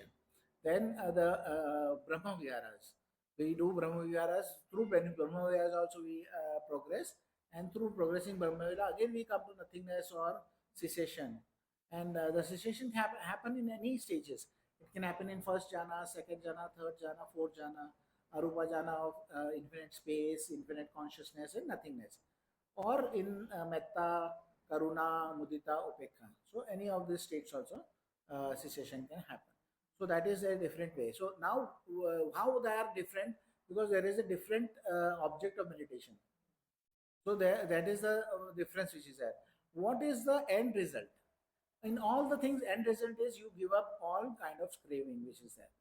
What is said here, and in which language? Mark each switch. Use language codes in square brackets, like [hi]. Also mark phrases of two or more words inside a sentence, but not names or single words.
[en] Then the Brahmaviharas. We do Brahmaviharas. Through Brahmaviharas also we progress, and through progressing Brahmavihara again we come to nothingness or cessation. And the cessation happen in any stages. It can happen in first jhana, second jhana, third jhana, fourth jhana. [pi] arupa jhana [en] of infinite space, infinite consciousness and nothingness. Or in [pi] metta, karuna, mudita, upekha. [en] So any of these states also cessation can happen. So that is a different way. So now how they are different? Because there is a different object of meditation. So that is the difference which is there. What is the end result? In all the things, end result is you give up all kind of craving which is there.